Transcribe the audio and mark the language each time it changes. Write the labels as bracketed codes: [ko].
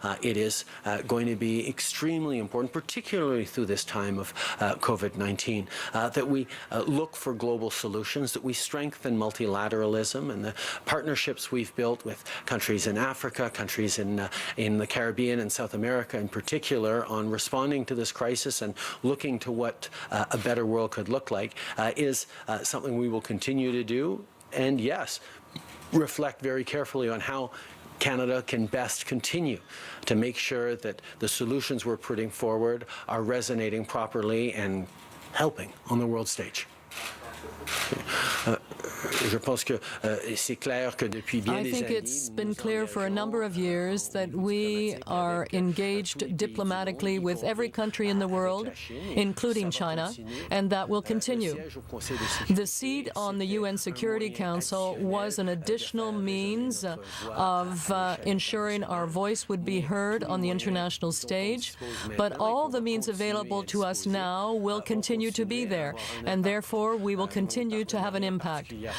[en] It is going to be extremely important, particularly through this time of COVID-19, that we look for global solutions, that we strengthen multilateralism and the partnerships we've built with countries in Africa, countries in the Caribbean and South America in particular, on responding to this crisis and looking to what a better world could look like, is something we will continue to do. And yes, reflect very carefully on how Canada can best continue to make sure that the solutions we're putting forward are resonating properly and helping on the world stage. [fr] Je pense que c'est clair que depuis bien des années. [en] I think it's been clear for a number of years that we are engaged diplomatically with every country in the world, including China, and that will continue. The seat on the UN Security Council was an additional means of ensuring our voice would be heard on the international stage, but all the means available to us now will continue to be there, and therefore we will continue to have an impact.